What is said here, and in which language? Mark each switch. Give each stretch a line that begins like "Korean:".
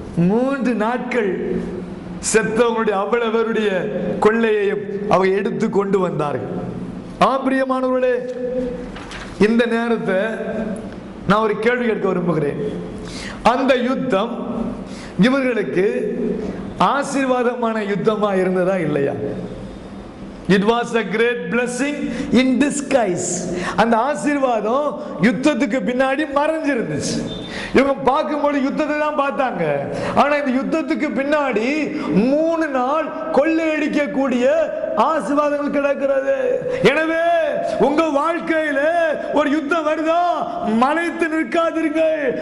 Tamil: 3 நாட்கள் செத்தவங்களுடைய அவ்வளவருடைய கொள்ளையையும் அவங்க எடுத்து கொண்டு வந்தார்கள். பிரியமானவர்களே, இந்த நேரத்தை நான் ஒரு கேள்வி கேட்க விரும்புகிறேன். அந்த யுத்தம் இவர்களுக்கு ஆசீர்வாதமான யுத்தமா இருந்ததா இல்லையா?
English: It was a great blessing in disguise.
Tamil: அந்த ஆசீர்வாதம் யுத்தத்துக்கு பின்னாடி மறைஞ்சிருந்துச்சு. இவங்க பார்க்கும்போது யுத்தத்தை தான் பார்த்தாங்க, ஆனா இந்த யுத்தத்துக்கு பின்னாடி 3 நாள் கொள்ளையடிக்கக்கூடிய ஆசீர்வாதங்கள் கிடக்கிறது. எனவே உங்க வாழ்க்கையில ஒரு யுத்தம் வருதா, மலைத்து நிற்காதீர்கள்.